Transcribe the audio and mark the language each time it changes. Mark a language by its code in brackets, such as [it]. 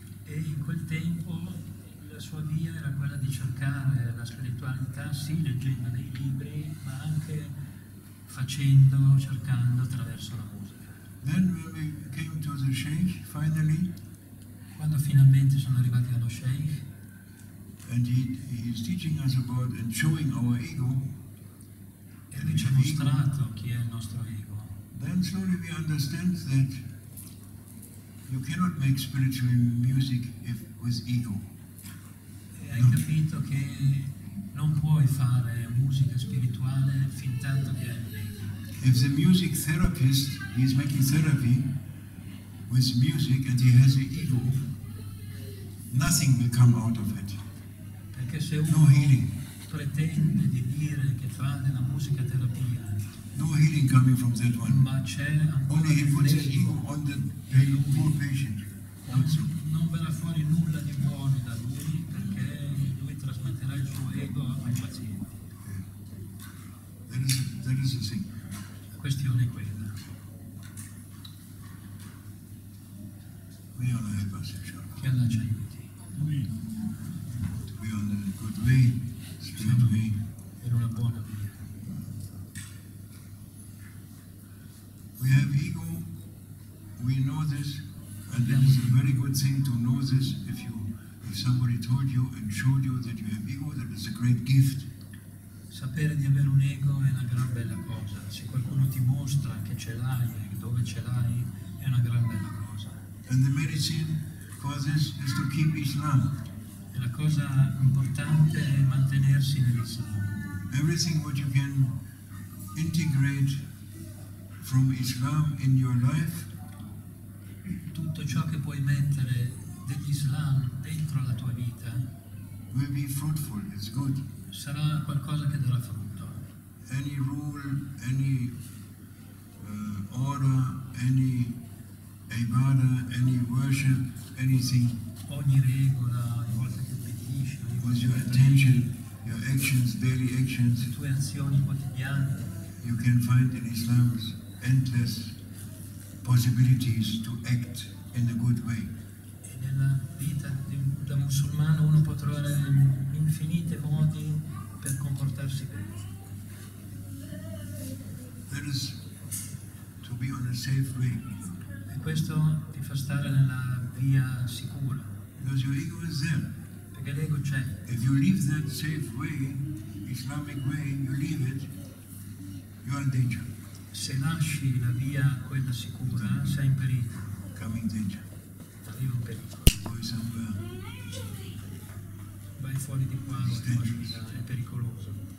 [it] E in quel tempo la sua via era quella di cercare la spiritualità, sì, leggendo dei libri, ma anche facendo, cercando attraverso la musica. [en] Then when we came to the Sheikh, finally, [it] quando finalmente sono arrivati allo Sheikh, [en] and he is teaching us about and showing our ego, [it] e lui ci ha mostrato chi è il nostro ego. [en] Then slowly we understand that you cannot make spiritual music with ego. [it] E hai capito che non puoi fare musica spirituale fin tanto che hai un ego. [en] If the music therapist is making therapy with music and he has an ego, nothing will come out of it. [it] Perché se uno pretende di dire che fa della musica terapia, [en] no healing coming from that one. [it] Ma c'è [en] only he puts his ego on the poor patient. [it] Non verrà fuori nulla di buono da lui, perché lui trasmetterà il suo ego ai pazienti. [en] That is the thing. [it] La questione è quella. [en] May Allah help us, inshallah. [it] Che Allah ci aiuti. [en] To be on the good way, straight way. [it] Per una buona via. [en] We have ego, we know this, And it is a very good thing to know this. If somebody told you and showed you that you have ego, that is a great gift. [it] Sapere di avere un ego è una gran bella cosa. Se qualcuno ti mostra che ce l'hai e dove ce l'hai, è una gran bella cosa. [en] And the medicine for this is to keep Islam. [it] E la cosa importante è mantenersi nell'Islam. [en] Everything what you can integrate from Islam in your life, [it] tutto ciò che puoi mettere dell'Islam dentro la tua vita, [en] will be fruitful, it's good. [it] Sarà qualcosa che darà frutto. [en] Any rule, any order, any ibadah, any worship, anything. [it] Ogni regola, ogni volta che obbedisci, [en] with your attention, your actions, daily actions, [it] le tue azioni quotidiane, [en] you can find in Islam's endless possibilities to act in a good way. [it] E nella vita da musulmano uno può trovare infinite modi per comportarsi bene. [en] That is to be on a safe way. [it] E questo ti fa stare nella via sicura. [en] Because your ego is there. [it] Perché l'ego c'è. [en] If you leave that safe way, Islamic way, you leave it, you are in danger. [it] Se lasci la via quella sicura, sei in pericolo. [en] Come in danger. [it] Arriva un pericolo. [en] Go somewhere. [it] Vai fuori di qua, è pericoloso.